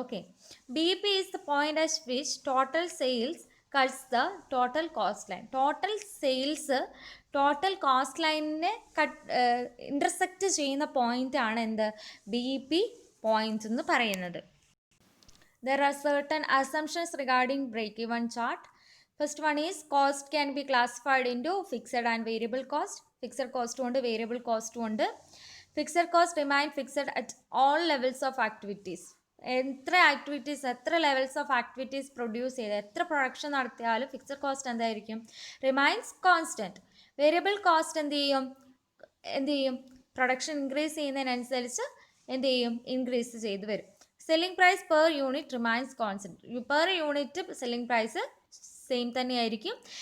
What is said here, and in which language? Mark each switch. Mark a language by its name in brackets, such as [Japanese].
[English] Okay, BEP is the point at which total sales cuts the total cost line. [Malayalam] Total sales total cost ലൈനിനെ intersect ചെയ്യുന്ന point ആണ് എന്ത് BEP point എന്ന് പറയുന്നത്. [English] There are certain assumptions regarding break-even chart. First one is cost can be classified into fixed and variable cost. Fixed cost ഉണ്ട് variable cost ഉണ്ട്. Fixed cost remain fixed at all levels of activities. [Malayalam] എത്ര activities എത്ര [English] levels of activities [Malayalam] produce ചെയ്ത് എത്ര production നടത്തിയാലും fixed cost എന്തായിരിക്കും [English] Remains constant. [Malayalam] Variable cost എന്ത് ചെയ്യും പ്രൊഡക്ഷൻ ഇൻക്രീസ് ചെയ്യുന്നതിനനുസരിച്ച് എന്ത് ചെയ്യും ഇൻക്രീസ് ചെയ്ത് വരും. [English] Selling price per unit remains constant. Per unit selling price same തന്നെയായിരിക്കും.